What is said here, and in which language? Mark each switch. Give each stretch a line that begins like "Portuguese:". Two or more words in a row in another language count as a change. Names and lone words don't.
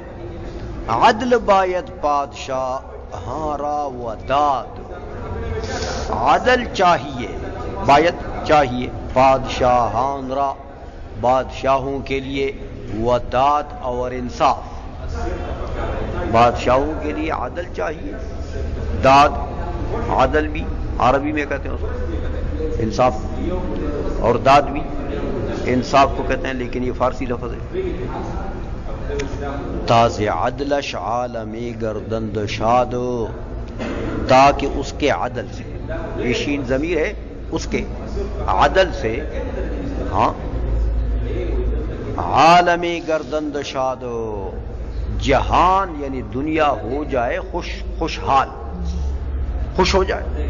Persian: عدل باید بادشاہ ہاں و داد،
Urdu: عدل چاہیے، باید چاہیے،
Persian: بادشاہ ہاں را
Urdu: بادشاہوں کے لیے،
Persian: و داد
Urdu: اور انصاف، بادشاہوں کے لیے عدل چاہیے، داد، عدل بھی عربی میں کہتے ہیں اس کو انصاف، اور داد بھی انصاف کو کہتے ہیں، لیکن یہ فارسی لفظ ہے۔
Persian: تاز عدلش عالم گردند شاد،
Urdu: تاکہ اس کے عدل سے، یہ شین ضمیر ہے، اس کے عدل سے، ہاں
Persian: عالم گردند شاد،
Urdu: جہان یعنی دنیا ہو جائے خوشحال، خوش ہو جائے۔